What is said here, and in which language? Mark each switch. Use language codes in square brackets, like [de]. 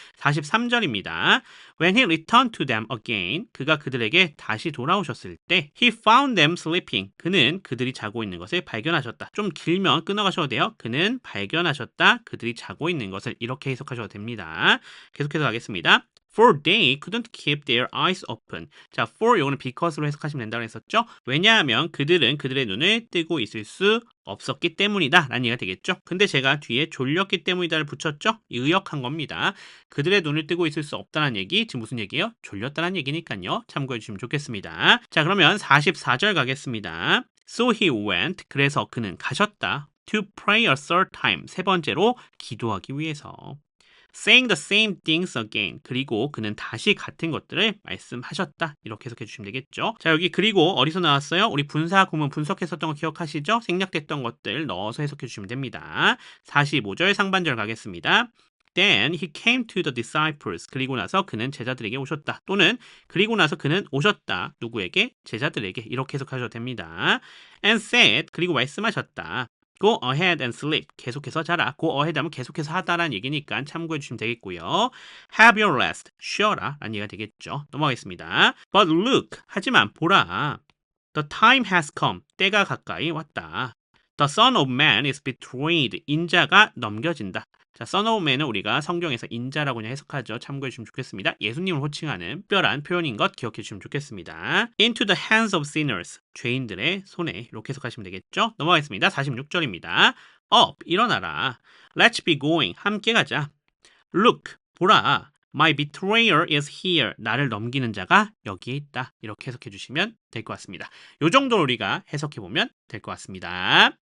[ko] 43절입니다. [en] When he returned to them again, [ko] 그가 그들에게 다시 돌아오셨을 때 [en] He found them sleeping, [ko] 그는 그들이 자고 있는 것을 발견하셨다. 좀 길면 끊어가셔도 돼요. 그는 발견하셨다. 그들이 자고 있는 것을 이렇게 해석하셔도 됩니다. 계속해서 가겠습니다. [en] For they couldn't keep their eyes open. [ko] 자, for 요거는 because로 해석하시면 된다고 했었죠. 왜냐하면 그들은 그들의 눈을 뜨고 있을 수 없었기 때문이다 라는 얘기가 되겠죠. 근데 제가 뒤에 졸렸기 때문이다를 붙였죠. 의역한 겁니다. 그들의 눈을 뜨고 있을 수 없다는 얘기 지금 무슨 얘기예요? 졸렸다는 얘기니까요. 참고해 주시면 좋겠습니다. 자, 그러면 44절 가겠습니다. [en] So he went. [ko] 그래서 그는 가셨다. [en] To pray a third time. [ko] 세 번째로 기도하기 위해서. [en] Saying the same things again. [ko] 그리고 그는 다시 같은 것들을 말씀하셨다. 이렇게 해석해 주시면 되겠죠. 자, 여기 그리고 어디서 나왔어요? 우리 분사 구문 분석했었던 거 기억하시죠? 생략됐던 것들 넣어서 해석해 주시면 됩니다. 45절 상반절 가겠습니다. [en] Then he came to the disciples. [ko] 그리고 나서 그는 제자들에게 오셨다. 또는 그리고 나서 그는 오셨다. 누구에게? 제자들에게. 이렇게 해석하셔도 됩니다. [en] And said. [ko] 그리고 말씀하셨다. [en] Go ahead and sleep. [ko] 계속해서 자라. Go ahead 하면 계속해서 하다라는 얘기니까 참고해 주시면 되겠고요. [en] Have your rest. [ko] 쉬어라. 라는 얘기가 되겠죠. 넘어가겠습니다. [en] But look. [ko] 하지만 보라. [en] The time has come. [ko] 때가 가까이 왔다. [en] The Son of Man is betrayed. [ko] 인자가 넘겨진다. 자, Son of Man은 우리가 성경에서 인자라고 그냥 해석하죠. 참고해 주시면 좋겠습니다. 예수님을 호칭하는 특별한 표현인 것 기억해 주시면 좋겠습니다. [en] Into the hands of sinners. [ko] 죄인들의 손에 이렇게 해석하시면 되겠죠. 넘어가겠습니다. 46절입니다. [en] Up, [ko] 일어나라. [en] Let's be going. [ko] 함께 가자. [en] Look, [ko] 보라. [en] My betrayer is here. [ko] 나를 넘기는 자가 여기에 있다. 이렇게 해석해 주시면 될 것 같습니다. 이 정도로 우리가 해석해 보면 될 것 같습니다.